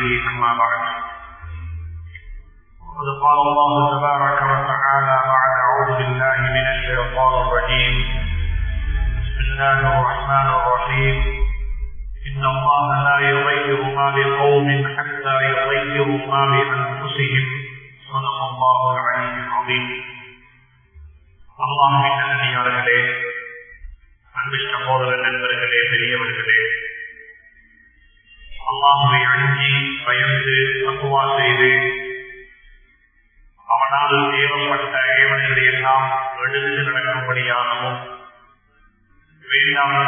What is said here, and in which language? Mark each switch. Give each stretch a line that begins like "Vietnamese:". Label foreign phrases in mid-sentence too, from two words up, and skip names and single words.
Arabic: أما بعد، وقد قال الله تبارك وتعالى بعد أعوذ بالله من الشيطان الرجيم: بسم الله الرحمن الرحيم: إن الله لا يغير ما بقوم حتى يغيروا ما بأنفسهم. صدق الله العلي العظيم.
Tamil: அல்லாஹ்வின் நல்லடியார்களே, அன்பு சகோதர நண்பர்களே, பெரியவர்களே, அல்லாஹ்வை அஞ்சி பயந்து தக்வா செய்து அவனால் ஏவப்பட்ட ஏவல்களை எல்லாம் எடுத்து நடக்கும்படியாகவும், வேண்டாம் என்று